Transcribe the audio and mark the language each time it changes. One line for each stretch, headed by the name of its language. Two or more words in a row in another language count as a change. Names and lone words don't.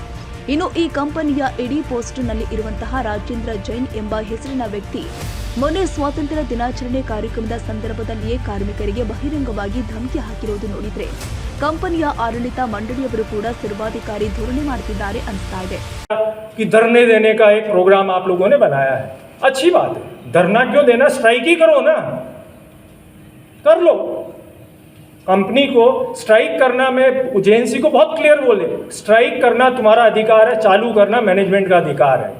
Kannada: ಇನ್ನು ಈ ಕಂಪನಿಯ ಇಡೀ ಪೋಸ್ಟ್ನಲ್ಲಿ ಇರುವಂತಹ ರಾಜೇಂದ್ರ ಜೈನ್ ಎಂಬ ಹೆಸರಿನ ವ್ಯಕ್ತಿ ಮೊನ್ನೆ ಸ್ವಾತಂತ್ರ್ಯ ದಿನಾಚರಣೆ ಕಾರ್ಯಕ್ರಮದ ಸಂದರ್ಭದಲ್ಲಿಯೇ ಕಾರ್ಮಿಕರಿಗೆ ಬಹಿರಂಗವಾಗಿ ಧಮಕಿ ಹಾಕಿರುವುದು ನೋಡಿದ್ರೆ ಕಂಪನಿಯ ಆಡಳಿತ ಮಂಡಳಿಯವರು ಕೂಡ ಸರ್ವಾಧಿಕಾರಿ ಧೋರಣೆ ಮಾಡುತ್ತಿದ್ದಾರೆ ಅನಿಸ್ತಾ ಇದೆ.
Hindi: धरने देने का एक प्रोग्राम आप लोगों ने बनाया है, अच्छी बात है. धरना क्यों देना, स्ट्राइक ही करो ना, कर लो. कंपनी को स्ट्राइक करना, में एजेंसी को बहुत क्लियर बोले, स्ट्राइक करना तुम्हारा अधिकार है, चालू करना मैनेजमेंट का अधिकार है.